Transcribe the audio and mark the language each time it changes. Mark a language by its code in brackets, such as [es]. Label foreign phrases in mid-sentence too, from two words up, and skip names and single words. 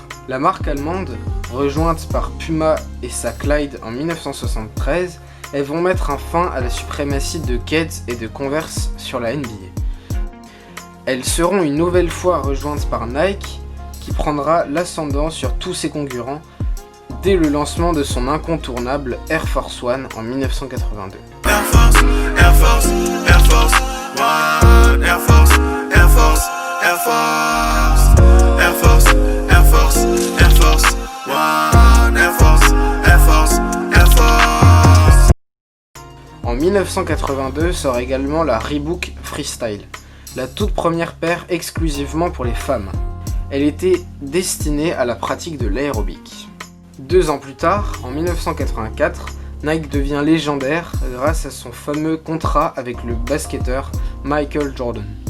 [fr] La marque allemande, rejointe par Puma et sa Clyde en 1973, elles vont mettre un fin à la suprématie de Keds et de Converse sur la NBA. Elles seront une nouvelle fois rejointes par Nike, qui prendra l'ascendant sur tous ses concurrents dès le lancement de son incontournable Air Force One en 1982. Air Force, Air Force, Air Force One, Air Force, Air Force, Air Force, Air Force, Air Force, Air Force One, Air Force, Air Force, Air Force. En 1982 sort également la Reebok Freestyle, la toute première paire exclusivement pour les femmes. Elle était destinée à la pratique de l'aérobic. 2 ans plus tard, en 1984, Nike devient légendaire grâce à son fameux contrat avec le basketteur Michael Jordan.